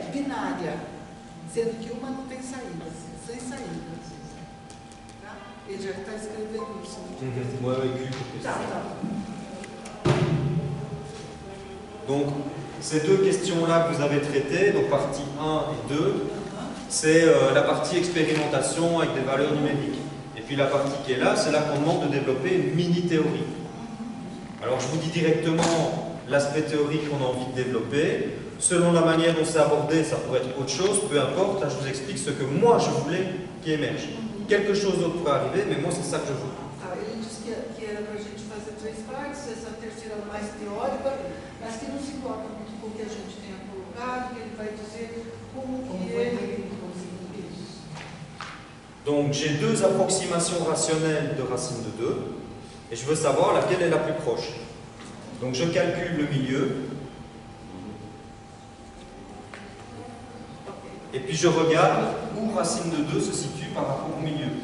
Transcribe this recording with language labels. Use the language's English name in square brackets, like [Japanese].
[Portuguese] área, sendo que uma não tem saída, sem saída. Tá? Ele já está escrevendo isso. [French] Ouais, avec Q pour [Portuguese] Tá, [French] question. [Portuguese] tá. [French] Donc, ces deux questions-là que vous avez traitées, donc partie 1 et 2, c'est la partie expérimentation avec des valeurs numériques. Et puis la partie qui est là, c'est là qu'on demande de développer une mini-théorie. Alors je vous dis directement l'aspect théorique qu'on a envie de développer. Selon la manière dont c'est abordé, ça pourrait être autre chose, peu importe. Là, je vous explique ce que moi je voulais qui émerge. Quelque chose d'autre pourrait arriver, mais moi c'est ça que je veux. [Portuguese] Ah, ele disse que era para a gente fazer 3 partes, essa terceira mais teórica, mas que não se importa muito com o que a gente tenha colocado, que ele vai dizer como que ele conseguiu isso. [French] Donc j'ai deux approximations rationnelles de racine de 2, et je veux savoir laquelle est la plus proche. Donc je calcule le milieu, et puis je regarde où racine de 2 se situe par rapport au milieu.